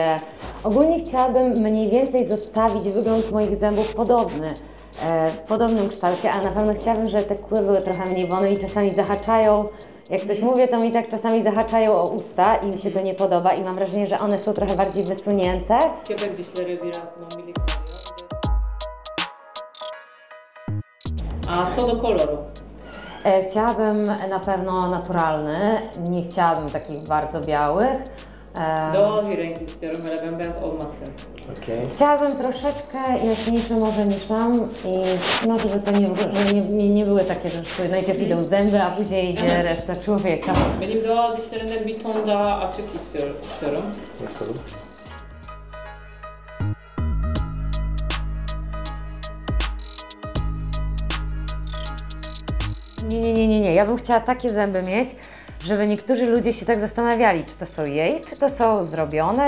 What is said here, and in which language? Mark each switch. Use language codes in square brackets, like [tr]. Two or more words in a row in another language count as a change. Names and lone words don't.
[pl] Ogólnie chciałabym mniej więcej zostawić wygląd moich zębów podobny, w podobnym kształcie, ale na pewno chciałabym, żeby te kły były trochę mniej, bo one mi czasami zahaczają. Jak coś mówię, to mi tak czasami zahaczają o usta i mi się to nie podoba i mam wrażenie, że one są trochę bardziej wysunięte. [tr] Köpek dişleri biraz mamili. [pl] A co do koloru? Chciałabym na pewno naturalny, nie chciałabym takich bardzo białych. [tr] Doğal bir renk istiyorum, böyle bembeyaz olmasın. [pl] Chciałabym troszeczkę jaśniejsze może niż mam i no, żeby to nie były takie, że najpierw idą zęby, a później idzie reszta człowieka. [tr] Benim doğal dişlerimden bir ton daha açık istiyorum. [pl] Nie. Ja bym chciała takie zęby mieć, żeby niektórzy ludzie się tak zastanawiali, czy to są jej, czy to są zrobione.